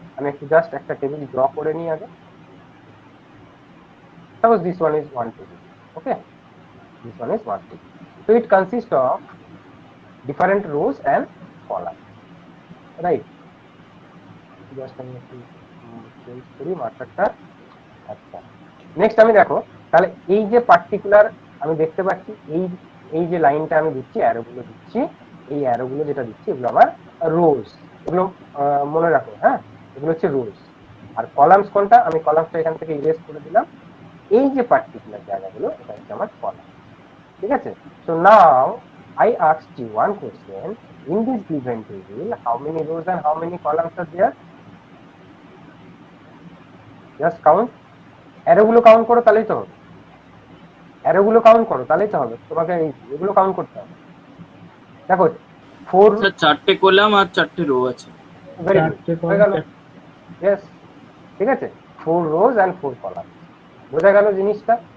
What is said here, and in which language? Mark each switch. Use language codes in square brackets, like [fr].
[bn] আমি একটু জাস্ট একটা টেবিল ড্র করে নিই আগে। [en] Suppose this one is one table. Okay, this one is one table. So it consists of different rows and columns, right? [bn] Just আমি একটু change করি মার্কারটা। আচ্ছা নেক্সট আমি দেখো, তাহলে এই যে পার্টিকুলার আমি দেখতে পাচ্ছি এই যে লাইনটা আমি দিচ্ছি, অ্যারোগুলো দিচ্ছি, এই অ্যারোগুলো যেটা দিচ্ছি এগুলো আমার রোজ, এগুলো মনে রাখো, হ্যাঁ এগুলো হচ্ছে রোজ। আর কলামস কোনটা, আমি কলামসটা এখান থেকে ইরেজ করে দিলাম। এই যে পার্টিকুলার জায়গাগুলো এটা হচ্ছে আমার কলাম। ঠিক আছে, [en] So now I asked you one question, in this given table how many rows and how many columns are there? Just count, [bn] অ্যারোগুলো count করো তাহলেই তো হবে, অ্যারোগুলো কাউন্ট করো তাহলেই তো হবে, তোমাকে এগুলো কাউন্ট করতে হবে। দেখো 4, স্যার, 4টে কলাম আর 4টে রো আছে। [en] very [bn] চারটে গুড, হয়ে গেল। [en] column, [bn] ইয়েস, ঠিক আছে, [en] 4 rows and 4 columns, [bn] বোঝা গেল জিনিসটা।